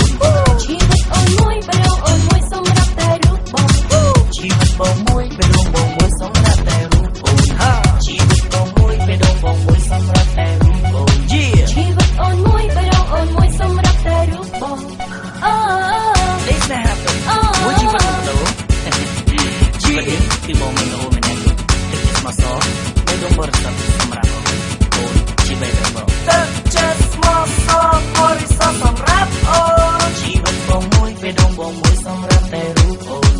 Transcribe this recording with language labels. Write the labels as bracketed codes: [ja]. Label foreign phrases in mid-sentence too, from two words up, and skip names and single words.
[km] ជីវិតអូនមួយបេះដូងអូនមួយសម្រាប់តែរូបបង ជីវិតបងមួយបេះដូងបងមួយសម្រាប់តែរូបអូនជីវិតបងមួយបេះដូងបងមួយសម្រាប់តែរូបអូន ជីវិតអូនមួយបេះដូងអូនមួយសម្រាប់តែរូបបង [en] This may happen [km] មួយជីវិតបងជីវិតនេះគឺបងមានអូនម្នាក់ទឹកចិត្តមកសបេះដូងបរិសុទ្ធសម្រាប់អូនជីវិតបងទឹកចិត្តមកសបរិសុទ្ធសម្រាប់អូនជីវិតបងមួយបេះដូងបងមួយសម្រាប់តែរូបអូន